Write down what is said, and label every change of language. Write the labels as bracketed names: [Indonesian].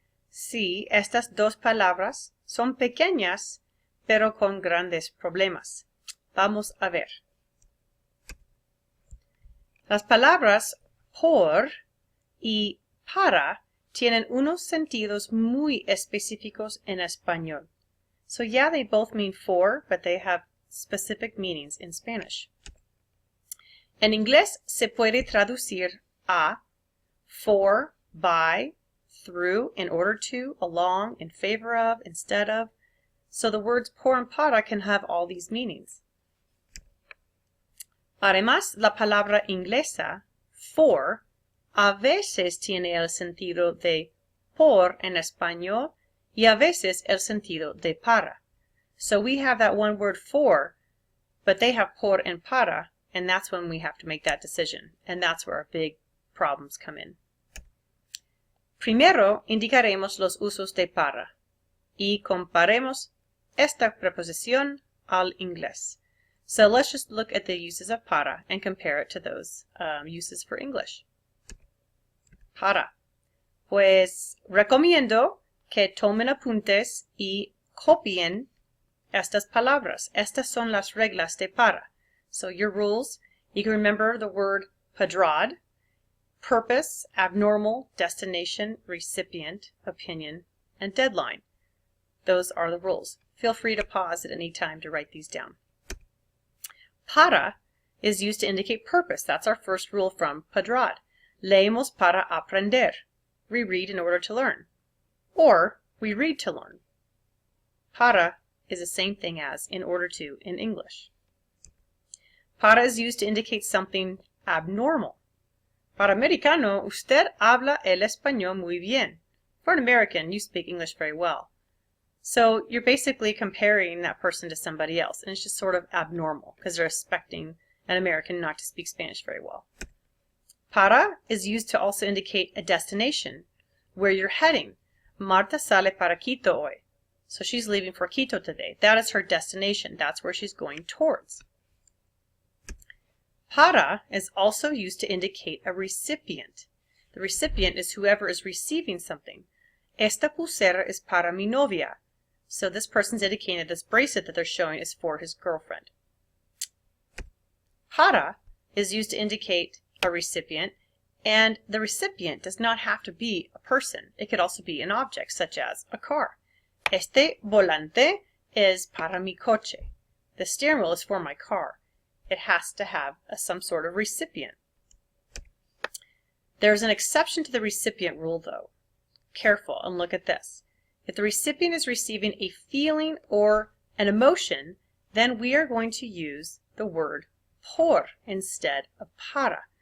[Spanish] Sí, estas dos palabras son pequeñas, pero con grandes problemas. Vamos a ver. Las palabras por y para tienen unos sentidos muy específicos en español. [English] So yeah, they both mean for, but they have specific meanings in Spanish. [Spanish] En inglés se puede traducir a [English] for, by, through, in order to, along, in favor of, instead of. So the words por and para can have all these meanings. [Spanish] Además, la palabra inglesa for a veces tiene el sentido de por en español y a veces el sentido de para. [English] So we have that one word for, but they have por and para, and that's when we have to make that decision. And that's where our big problems come in. [Spanish] Primero indicaremos los usos de para y comparemos esta preposición al inglés. [English] So let's just look at the uses of para and compare it to those uses for English. [Spanish] Para. Pues recomiendo que tomen apuntes y copien estas palabras. Estas son las reglas de para. [English] So your rules, you can remember the word padrad, purpose, abnormal, destination, recipient, opinion, and deadline. Those are the rules. Feel free to pause at any time to write these down. Para is used to indicate purpose. That's our first rule from padrad. [Spanish] Leemos para aprender. [English] We read in order to learn. Or we read to learn. Para is the same thing as in order to in English. Para is used to indicate something abnormal. [Spanish] Para americano, usted habla el español muy bien. [English] For an American, you speak English very well. So you're basically comparing that person to somebody else, and it's just sort of abnormal because they're expecting an American not to speak Spanish very well. Para is used to also indicate a destination, where you're heading. [Spanish] Marta sale para Quito hoy. [English] So she's leaving for Quito today. That is her destination. That's where she's going towards. Para is also used to indicate a recipient. The recipient is whoever is receiving something. [Spanish] Esta pulsera es para mi novia. [English] So this person's indicating that this bracelet that they're showing is for his girlfriend. Para is used to indicate a recipient, and the recipient does not have to be a person. It could also be an object, such as a car. [Spanish] Este volante es para mi coche. [English] The steering wheel is for my car. It has to have some sort of recipient. There's an exception to the recipient rule, though. Careful and look at this. If the recipient is receiving a feeling or an emotion, then we are going to use the word por instead of para.